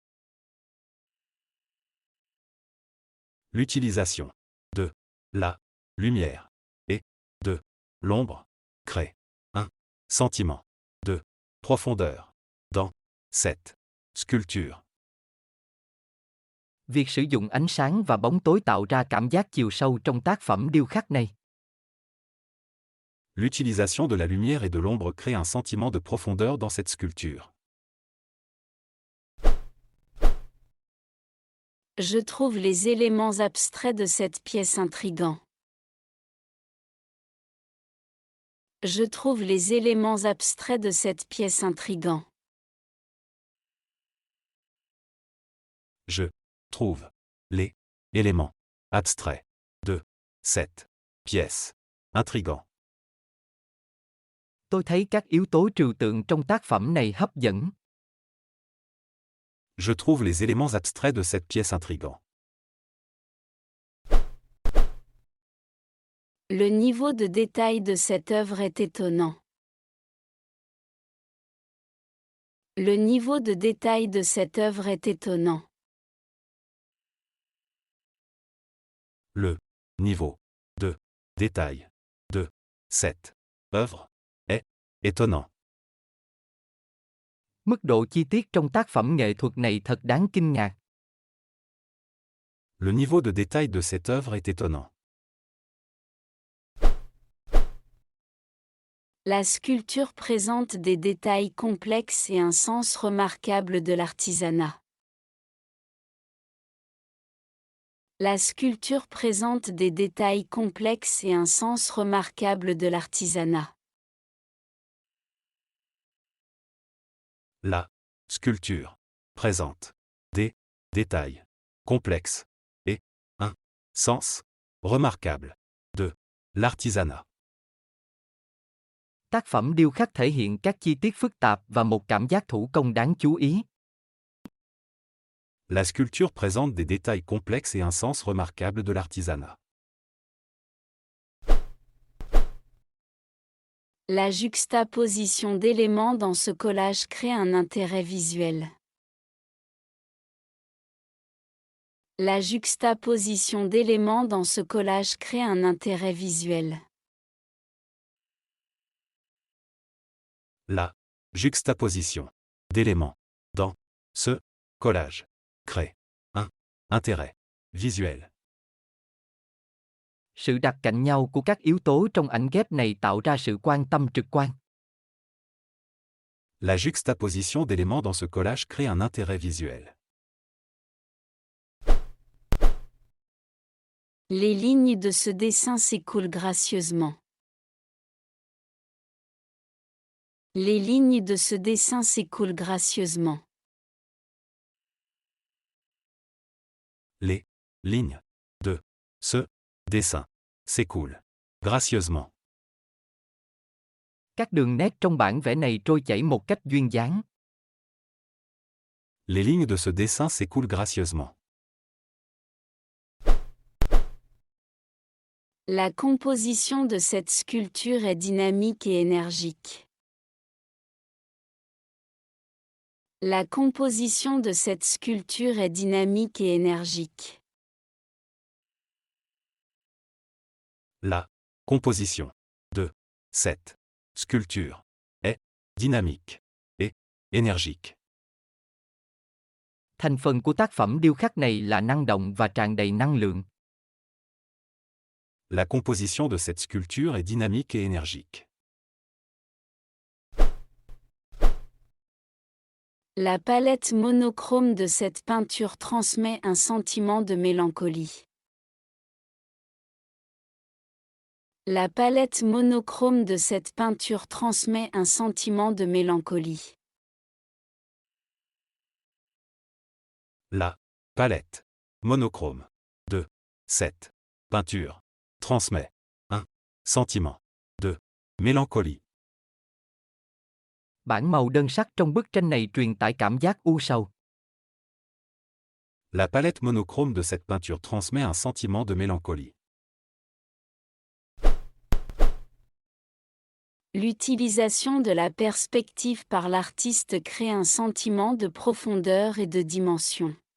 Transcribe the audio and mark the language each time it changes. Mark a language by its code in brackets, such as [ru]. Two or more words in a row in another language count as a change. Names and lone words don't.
[fr] L'utilisation de la lumière et de l'ombre crée un sentiment de profondeur dans cette sculpture. [vi] Việc sử dụng ánh sáng và bóng tối tạo ra cảm giác chiều sâu trong tác phẩm điêu khắc này. [fr] L'utilisation de la lumière et de l'ombre crée un sentiment de profondeur dans cette sculpture. Je trouve les éléments abstraits de cette pièce intrigants. Je trouve les éléments abstraits de cette pièce intrigants. Je trouve les éléments abstraits de cette pièce intrigant. [vi] Tôi thấy các yếu tố trừu tượng trong tác phẩm này hấp dẫn. [fr] Je trouve les éléments abstraits de cette pièce intrigants. Le niveau de détail de cette œuvre est étonnant. Le niveau de détail de cette œuvre est étonnant. Le niveau de détail de cette œuvre est étonnant. [vi] Mức độ chi tiết trong tác phẩm nghệ thuật này thật đáng kinh ngạc. [fr] Le niveau de détail de cette œuvre est étonnant. La sculpture présente des détails complexes et un sens remarquable de l'artisanat. La sculpture présente des détails complexes et un sens remarquable de l'artisanat. La sculpture présente des détails complexes et un sens remarquable de l'artisanat. [vi] Tác phẩm điêu khắc thể hiện các chi tiết phức tạp và một cảm giác thủ công đáng chú ý. [fr] La sculpture présente des détails complexes et un sens remarquable de l'artisanat. La juxtaposition d'éléments dans ce collage crée un intérêt visuel. La juxtaposition d'éléments dans ce collage crée un intérêt visuel. La juxtaposition d'éléments dans ce collage crée un intérêt visuel. [vi] Sự đặt cạnh nhau của các yếu tố trong ảnh ghép này tạo ra sự quan tâm trực quan. [fr] La juxtaposition d'éléments dans ce collage crée un intérêt visuel. Les lignes de ce dessin s'écoulent gracieusement. Les lignes de ce dessin s'écoulent gracieusement. Les lignes de ce dessin s'écoulent gracieusement. [vi] Các đường nét trong bản vẽ này trôi chảy một cách duyên dáng. [fr] Les lignes de ce dessin s'écoulent gracieusement. La composition de cette sculpture est dynamique et énergique. La composition de cette sculpture est dynamique et énergique. La composition de cette sculpture est dynamique et énergique. [vi] Thành phần của tác phẩm điêu khắc này là năng động và tràn đầy năng lượng. [fr] La composition de cette sculpture est dynamique et énergique. La palette monochrome de cette peinture transmet un sentiment de mélancolie. La palette monochrome de cette peinture transmet un sentiment de mélancolie. La palette monochrome de cette peinture transmet un sentiment de mélancolie. [vi] Bảng màu đơn sắc trong bức tranh này truyền tải cảm giác u sầu. [fr] La palette monochrome de cette peinture transmet un sentiment de mélancolie. L'utilisation de la perspective par l'artiste crée un sentiment de profondeur et de dimension.